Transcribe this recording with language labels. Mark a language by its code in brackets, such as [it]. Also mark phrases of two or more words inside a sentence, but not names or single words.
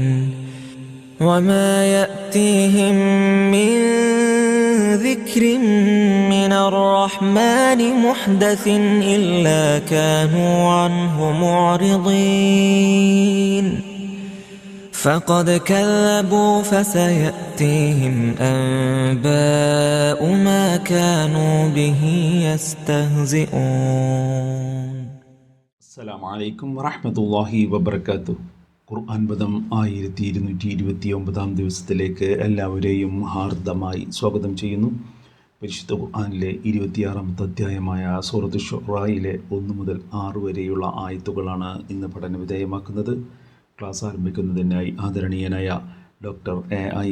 [ar] وما يأتيهم من ذكر من الرحمن محدث إلا كانوا عنه معرضين. فقد كذبوا فسيأتيهم أنباء ما كانوا به يستهزئون. السلام عليكم ورحمة الله وبركاته. [ml] ഖുർആൻ പദം 1229 ദിവസത്തിലേക്ക് എല്ലാവരെയും ഹാർദമായി സ്വാഗതം ചെയ്യുന്നു. പരിശുദ്ധ ഖുർആനിലെ 26ാമത്തെ അധ്യായമായ സൂറത്ത് ശുറായിലെ 1 മുതൽ 6 വരെയുള്ള ആയത്തുകളാണ് ഇന്ന് പഠന വിധേയമാക്കുന്നത്. ക്ലാസ് ആരംഭിക്കുന്നതിനായി ആദരണീയനായ ഡോക്ടർ എ.ഐ.